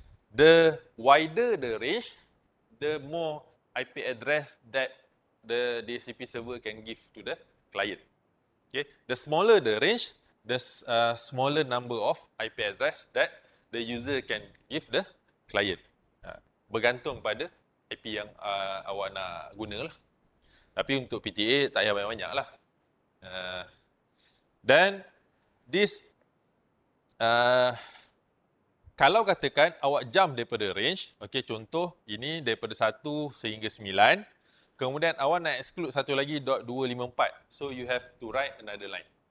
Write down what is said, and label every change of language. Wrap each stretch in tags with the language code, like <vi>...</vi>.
<en>The wider the range, the more IP address that the DHCP server can give to the client. Okay, the smaller the range, the smaller number of IP address that the user can give the client.</en> <ms>Bergantung pada IP yang awak nak guna lah. Tapi untuk PTA tak payah banyak-banyak lah. Dan this kalau katakan awak jump daripada range, okey, contoh ini daripada 1 sehingga 9, kemudian awak nak exclude satu lagi .254.</ms> <en>So you have to write another line.</en>